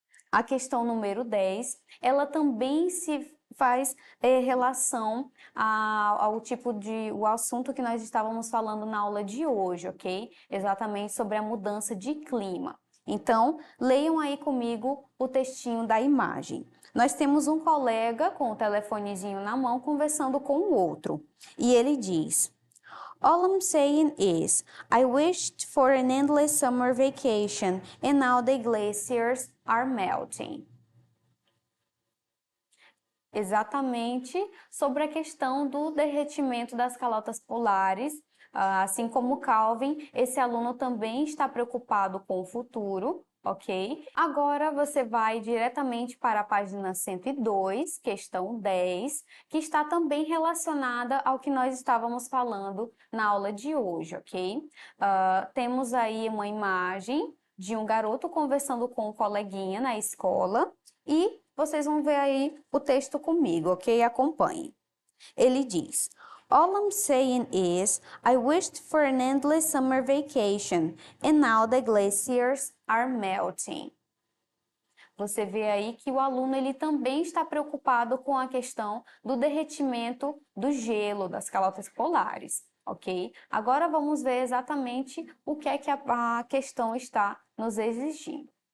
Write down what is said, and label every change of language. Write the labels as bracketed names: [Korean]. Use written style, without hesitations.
[Portuguese] A questão número 10, ela também se faz relação ao tipo o assunto que nós estávamos falando na aula de hoje, ok? Exatamente sobre a mudança de clima. Então, leiam aí comigo o textinho da imagem. Nós temos um colega com o telefonezinho na mão conversando com o outro. E ele diz: [English] All I'm saying is, I wished for an endless summer vacation and now the glaciers are melting. [Portuguese] Exatamente sobre a questão do derretimento das calotas polares. Assim como Calvin, esse aluno também está preocupado com o futuro, ok? Agora você vai diretamente para a página 102, questão 10, que está também relacionada ao que nós estávamos falando na aula de hoje, ok? Temos aí uma imagem de um garoto conversando com um coleguinha na escola e vocês vão ver aí o texto comigo, ok? Acompanhe. Ele diz: [English] All I'm saying is, I wished for an endless summer vacation, and now the glaciers are melting. [Portuguese] Você vê aí que o aluno ele também está preocupado com a questão do derretimento do gelo, das calotas polares. ok? Agora vamos ver exatamente o que é que a questão está nos exigindo.